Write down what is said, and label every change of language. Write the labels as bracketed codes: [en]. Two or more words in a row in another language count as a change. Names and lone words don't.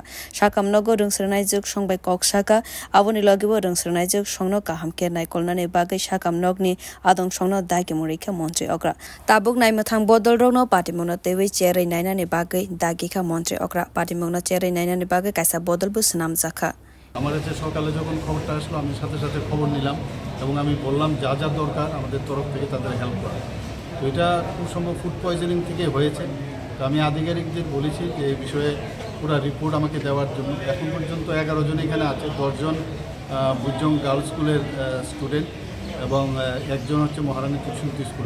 [trp] Shakam no go rungsrangnai jukshong bai koksaka avoni logibo rungsrangnai jukshong no kaham ke naikolnani bagai shakam nogni adong shong no dagi murika montri okra. Tabuk naimo thang bodol rok no party mong no tewi jerai nainani bagai dagi ka montri okra. Party mong no jerai nainani bagai kaisa bodol bu snam jakha. [bn] আমার কাছে সকালে যখন খবরটা আসলো আমি সাথে সাথে খবর নিলাম এবং আমি বললাম যা যা দরকার আমাদের তরফ থেকে তাদের হেল্প করা। তো এটা খুব সম্ভব [en] food poisoning [bn] থেকে হয়েছে। তো আমি আধিকারিকদের বলেছি যে এই বিষয়ে পুরো রিপোর্ট আমাকে দেওয়ার জন্য। এখন পর্যন্ত 11 জন এখানে আছে, 10 জন বুজং গার্লস স্কুলের স্টুডেন্ট এবং একজন হচ্ছে মহারানী তুলসী স্কুলের।